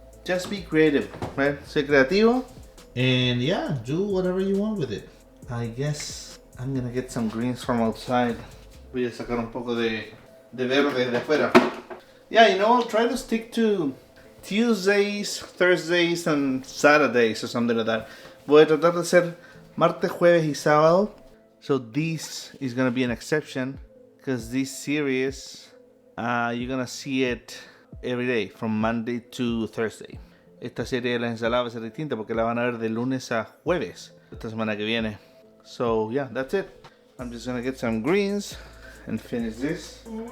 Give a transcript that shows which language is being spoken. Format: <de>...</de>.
<en>Just be creative, right?</en> <es>Sé creativo,</es> <en>and yeah, do whatever you want with it. I guess I'm gonna get some greens from outside.</en> <es>Voy a sacar un poco de verde de afuera.</es> <en>Yeah, you know, I'll try to stick to Tuesdays, Thursdays, and Saturdays or something like that.</en> <es>Voy a tratar de hacer martes, jueves y sábado.</es> <en>So this is gonna be an exception because this series, you're gonna see it every day from Monday to Thursday.</en> <es>Esta serie de la ensalada va a ser distinta porque la van a ver de lunes a jueves esta semana que viene.</es> <en>So yeah, that's it. I'm just gonna get some greens and finish this.</en>